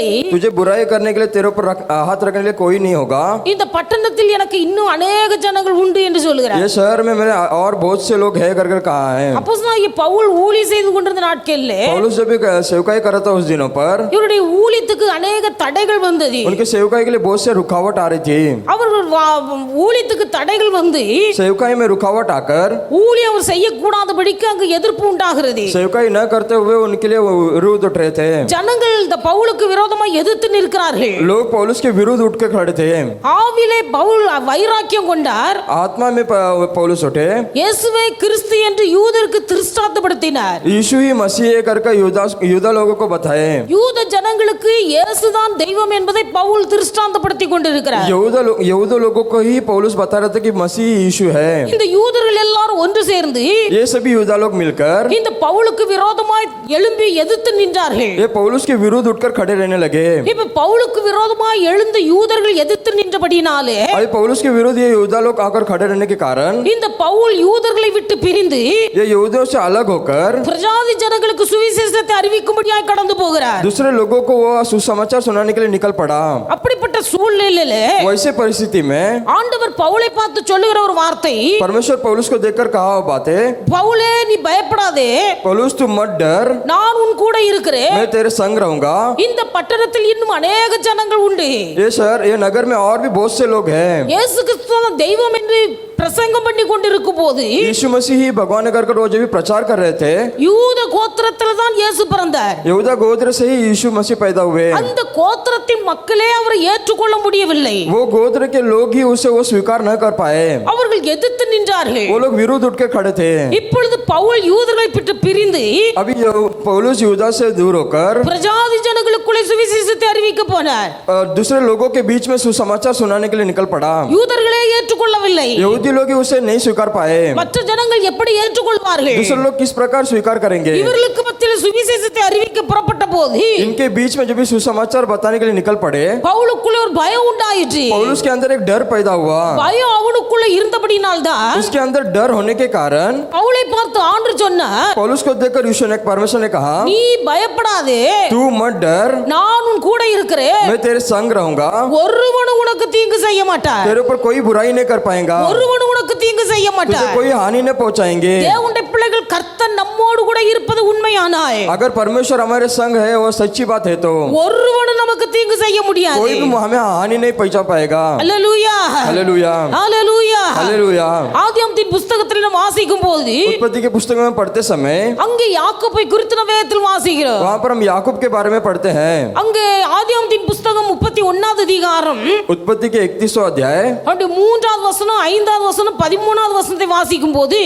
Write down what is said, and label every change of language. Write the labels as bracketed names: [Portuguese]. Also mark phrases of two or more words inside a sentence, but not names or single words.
[Hindi] तुझे बुराई करने के लिए तेरे ऊपर हाथ रखने के लिए कोई नहीं होगा। [Tamil] இந்த பட்டணத்தில் எனக்கு இன்னும் अनेक ஜனங்கள் உண்டு என்று சொல்கிறார். [Hindi] ये शहर में मेरे और बहुत से लोग है करके कहा है। [Tamil] அப்போஸ்தலனாகிய பவுல் ஊழி செய்து கொண்டிருந்த நாட்களில், [Hindi] पौलुस जब भी सेवकाई कर रहा था उस दिनों पर, [Tamil] இவருடைய ஊழியத்துக்கு अनेक தடைகள் வந்தது. [Hindi] उनके सेवकाई के लिए बहुत से रुकावट आ रही थी। [Tamil] அவர்கள் ஊழியத்துக்கு தடைகள் வந்து [Hindi] सेवकाई में रुकावट आकर [Tamil] ஊழியம் செய்யக்கூடாதபடிக்கு அங்கு எதிர்ப்பு உண்டாகிறது. [Hindi] सेवकाई न करते हुए उनके लिए विरुद्ध उठ रहे थे। [Tamil] ஜனங்கள் இந்த பவுலுக்கு விரோதமாக எதிர்த்து நிற்கிறார்கள். [Hindi] लोग पौलुस के विरुद्ध उठ के खड़े थे। [Tamil] ஆவிலே பவுல் வைராக்கியம் கொண்டார். [Hindi] आत्मा में पौलुस उठे। [Tamil] இயேசுவே கிறிஸ்து என்று யூதருக்கு திருஷ்டாந்தப்படுத்தினார். [Hindi] यीशु ही मसीह है करके यूदा लोगों को बताए। [Tamil] யூத ஜனங்களுக்கு இயேசுதான் தெய்வம் என்பதை பவுல் திருஷ்டாந்தப்படுத்தி கொண்டிருக்கிறார். [Hindi] यहूदा लोगों को ही पौलुस बता रहे थे कि मसीह यीशु है। [Tamil] இந்த யூதர்கள் எல்லாரும் ஒன்று சேர்ந்து [Hindi] ये सभी यूदा लोग मिलकर [Tamil] இந்த பவுலுக்கு விரோதமாய் எழும்பி எதிர்த்து நின்றார்கள். [Hindi] ये पौलुस के विरुद्ध उठकर खड़े रहने लगे। [Tamil] இப்ப பவுலுக்கு விரோதமாய் எழுந்த யூதர்கள் எதிர்த்து நின்றபடினாலே [Hindi] अभी पौलुस के विरुद्ध ये यूदा लोग आकर खड़े रहने के कारण [Tamil] இந்த பவுல் யூதர்களை விட்டு பிரிந்து [Hindi] ये यहूदियों से अलग होकर [Tamil] பிரஜாதி ஜனங்களுக்கு சுவிசேஷத்தை அறிவிக்கும்படியாய் கடந்து போகிறார். [Hindi] दूसरे लोगों को वो सुसमाचार सुनाने के लिए निकल पड़ा। [Tamil] அப்படிப்பட்ட சூழ்நிலையில [Hindi] वैसे परिस्थिति में [Tamil] ஆண்டவர் பவுலை பார்த்து சொல்லுகிற ஒரு வார்த்தை, [Hindi] परमेश्वर पौलुस को देखकर कहा वो बातें, [Tamil] பவுலே நீ பயப்படாதே, [Hindi] पौलुस तू मत डर, [Tamil] நான் உன் கூட இருக்கிறேன். [Hindi] मैं तेरे संग रहूंगा। [Tamil] இந்த பட்டணத்தில் இன்னும் अनेक ஜனங்கள் உண்டு. [Hindi] ये शहर ये नगर में और भी बहुत से लोग हैं। [Tamil] இயேசு கிறிஸ்து தெய்வம் என்று பிரசங்கம் பண்ணி கொண்டிருக்கும் போது [Hindi] यीशु मसीह ही भगवान ने कर वो जो भी प्रचार कर रहे थे, [Tamil] யூத கோத்திரத்தில் தான் இயேசு பிறந்தார். [Hindi] यहूदा गोत्र से ही यीशु मसीह पैदा हुए। [Tamil] அந்த கோத்திரத்தின் மக்களே அவரை ஏற்றுக்கொள்ள முடியவில்லை. [Hindi] वो गोत्र के लोग ही उसे वो स्वीकार न कर पाए। [Tamil] அவர்கள் எதிர்த்து நின்றார்கள். [Hindi] वो लोग विरुद्ध उठ के खड़े थे। [Tamil] இப்பொழுது பவுல் யூதர்களை விட்டு பிரிந்து [Hindi] अभी पौलुस यहूदा से दूर होकर [Tamil] பிரஜாதி ஜனங்களுக்குள்ளே சுவிசேஷத்தை அறிவிக்க போனார். [Hindi] दूसरे लोगों के बीच में सुसमाचार सुनाने के लिए निकल पड़ा। [Tamil] யூதர்களே ஏற்றுக்கொள்ளவில்லை. [Hindi] यहूदी लोग ही उसे नहीं स्वीकार पाए। [Tamil] மற்ற ஜனங்கள் எப்படி ஏற்றுக்கொள்வார்கள்? [Hindi] दूसरे लोग किस प्रकार स्वीकार करेंगे? [Tamil] இவர்களுக்கு மத்தியில் சுவிசேஷத்தை அறிவிக்க புறப்பட்ட போது [Hindi] इनके बीच में जब भी सुसमाचार बताने के लिए निकल पड़े, [Tamil] பவுலுக்குள்ளே ஒரு பயம் உண்டாயிற்று. [Hindi] पौलुस के अंदर एक डर पैदा हुआ। [Tamil] பயம் அவனுக்குள்ள இருந்தபடினால்தான் [Hindi] उसके अंदर डर होने के कारण [Tamil] பவுலை பார்த்து ஆண்டு சொன்னார், [Hindi] पौलुस को देखकर यीशु ने परमेश्वर ने कहा, [Tamil] நீ பயப்படாதே, [Hindi] तू मत डर, [Tamil] நான் உன் கூட இருக்கிறேன். [Hindi] मैं तेरे संग रहूंगा। [Tamil] ஒருவனும் உனக்கு தீங்கு செய்ய மாட்டார். [Hindi] तेरे ऊपर कोई बुराई नहीं कर पाएगा। [Tamil] ஒருவனும் உனக்கு தீங்கு செய்ய [Hindi] तुझे [Tamil] மாட்டார். [Hindi] कोई हानि नहीं पहुंचाएंगे। [Tamil] தேவனுடைய பிள்ளைகள் கர்த்தர் நம்மோடு கூட இருப்பது உண்மையானாய் [Hindi] अगर परमेश्वर हमारे संग है वो सच्ची बात है तो [Tamil] ஒருவனும் நமக்கு தீங்கு செய்ய முடியாது. [Hindi] कोई भी हमें हानि नहीं पहुंचा पाएगा। [Tamil] அல்லேலூயா [Hindi] हालेलुया [Tamil] அல்லேலூயா. [Hindi] हालेलुया। [Tamil] ஆதியாகமத்தின் புத்தகத்தில் நாம் வாசிக்கும் போது [Hindi] उत्पत्ति के पुस्तक में पढ़ते समय [Tamil] அங்கே யாக்கோபை குறித்து நாம் வேதத்தில் வாசிக்கிறோம். [Hindi] वहाँ पर हम याकूब के बारे में पढ़ते हैं। [Tamil] அங்கே ஆதியாகமத்தின் புத்தகம் 31வது அதிகாரம் [Hindi] उत्पत्ति के 31वां अध्याय [Tamil] 3வது வசனம் 5வது வசனம் 13வது வசனத்தை வாசிக்கும் போது